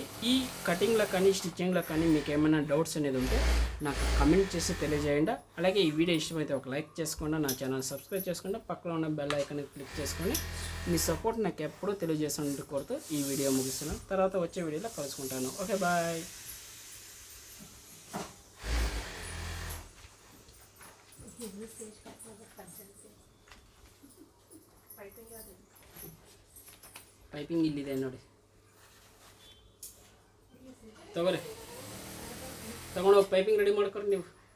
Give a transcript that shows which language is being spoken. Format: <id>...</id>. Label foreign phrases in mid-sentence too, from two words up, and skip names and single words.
<te>ఈ కటింగ్లో కానీ స్టిచ్చింగ్లో కానీ మీకు ఏమైనా డౌట్స్ అనేది ఉంటే నాకు కమెంట్ చేసి తెలియజేయండి. అలాగే ఈ వీడియో ఇష్టమైతే ఒక లైక్ చేసుకోండి, నా</te> <en>channel subscribe</en> <te>చేసుకోండి, పక్కన ఉన్న</te> <en>bell icon click</en> <te>చేసుకొని మీ సపోర్ట్ నాకు ఎప్పుడూ తెలియజేసినట్టు కోరుతూ ఈ వీడియో ముగిస్తున్నాను. తర్వాత వచ్చే వీడియోలో కలుసుకుంటాను.</te> <en>okay, bye.</en> <kn>ಪೈಪಿಂಗ್ ಇಲ್ಲಿದೆ ನೋಡಿ, ತಗೋರಿ, ತಗೊಂಡೋಗಿ</kn> <en>piping ready</en> <kn>ಮಾಡ್ಕೊರಿ ನೀವು.</kn>